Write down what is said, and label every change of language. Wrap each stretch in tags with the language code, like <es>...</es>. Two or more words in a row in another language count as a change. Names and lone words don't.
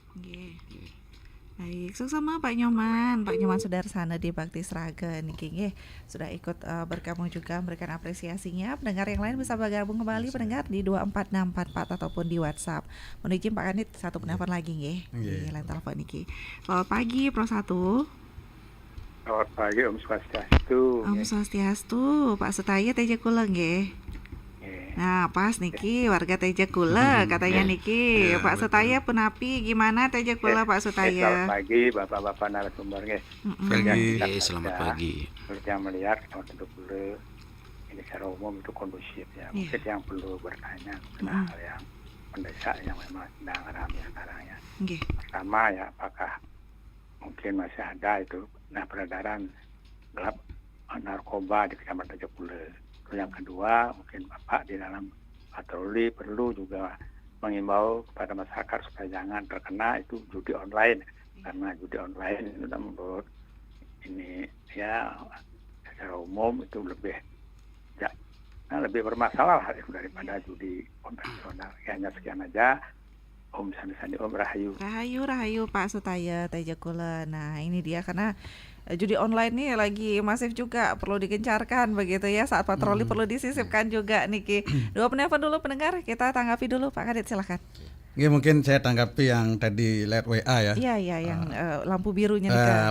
<id>Baik, sama Pak Nyoman Sudarsana di Bakti Sragen niki sudah ikut bergabung juga memberikan apresiasinya. Pendengar yang lain bisa bergabung kembali pendengar di 24644 ataupun di WhatsApp. Menuju Pak Kanit satu penelpon lagi nggih. Di lain telepon niki. Selamat pagi Pro 1. Selamat pagi Om Swastiastu. Om Swastiastu, Pak Sutaya Teja Kula nggih. Nah, pas niki warga Teja Kula katanya niki. Pak Sutaya penapi gimana Teja Kula Pak Sutaya? Selamat pagi Bapak-bapak narasumber nggih. Selamat pagi. Seperti yang melihat kalau Teja Kula ini secara umum itu kondusif ya. Mungkin yang perlu bertanya tentang hal yang mendesak yang memang sedang ramai sekarang ya. Pertama ya, apakah mungkin masih ada itu peredaran gelap narkoba di Kecamatan Teja Kula. Yang kedua, mungkin Bapak di dalam patroli perlu juga mengimbau kepada masyarakat supaya jangan terkena itu judi online, karena judi online itu menurut ini ya secara umum itu lebih bermasalah daripada judi konvensional. Hanya sekian aja. Om Sandi Om Rahayu. Rahayu Pak Sutaya Teja Kula. Nah ini dia karena judi online nih lagi masif juga, perlu digencarkan begitu ya, saat patroli perlu disisipkan juga niki. Dua penelpon dulu pendengar, kita tanggapi dulu Pak Kadit silakan. Mungkin saya tanggapi yang tadi lewat WA ya. Iya yang lampu birunya nih.</id>